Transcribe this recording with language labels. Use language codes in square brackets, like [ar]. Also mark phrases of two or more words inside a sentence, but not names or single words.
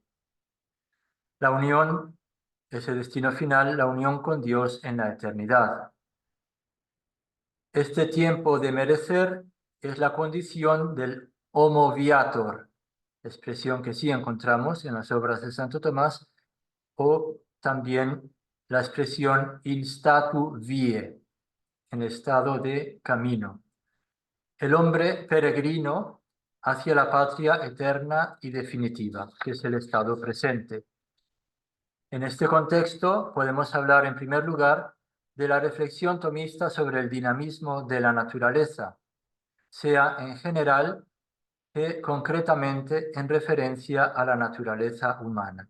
[es] La unión, ese destino final, la unión con Dios en la eternidad. Este tiempo de merecer es la condición del [la] homo viator, [es] expresión que sí encontramos en las obras de Santo Tomás, o también la expresión [la] in statu vie, [es] en estado de camino. El hombre peregrino hacia la patria eterna y definitiva, que es el estado presente. En este contexto podemos hablar en primer lugar de la reflexión tomista sobre el dinamismo de la naturaleza, sea en general que concretamente en referencia a la naturaleza humana.